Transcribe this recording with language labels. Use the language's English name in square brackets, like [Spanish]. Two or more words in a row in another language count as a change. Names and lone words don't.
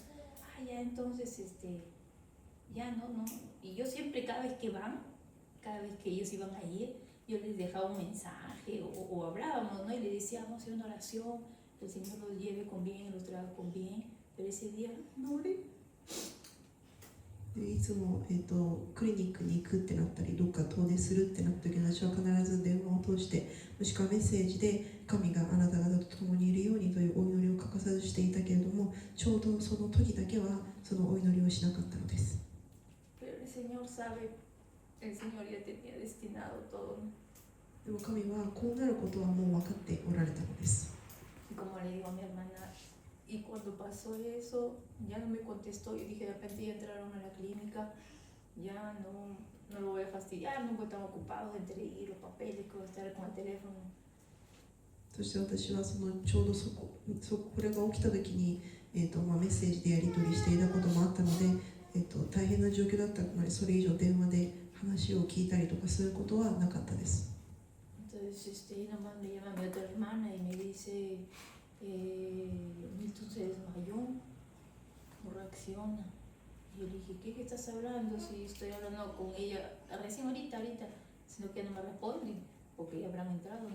[Spanish] Ah, ya, entonces, ya, no. Y yo siempre, cada vez que ellos iban a ir, yo les dejaba un mensaje o hablábamos, ¿no? Y le decíamos, hacer una oración, que el Señor los lleve con bien, los traiga con bien, pero ese día no oré. [Japanese] いつも、クリニックに行くってなったりどっか遠出するってなった時私は必ず電話を通してもしくはメッセージで神があなた方と共にいるようにというお祈りを欠かさずしていたけれどもちょうどその時だけはそのお祈りをしなかったのです。 [Spanish] Pero el Señor sabe, el Señor ya tenía destinado todo, ¿no? [Japanese] でも神はこうなることはもう分かっておられたのです。 [Spanish] Y como le digo a mi hermana, y cuando pasó eso, ya no me contestó. Yo dije, de repente ya entraron a la clínica, ya no lo voy a fastidiar, nunca están ocupados entre ir los papeles, estar con el teléfono. [Japanese] そして私はそのちょうどこれが起きた時に、メッセージでやり取りしていたこともあったので、大変な状況だったのでそれ以上電話で話を聞いたりとかすることはなかったです。 [Spanish] Entonces, nomás me llama mi otra hermana y me dice, Milton se desmayó, no reacciona. Y yo le dije, ¿qué estás hablando? Si estoy hablando con ella recién ahorita, sino que no me responde, porque ya habrán entrado.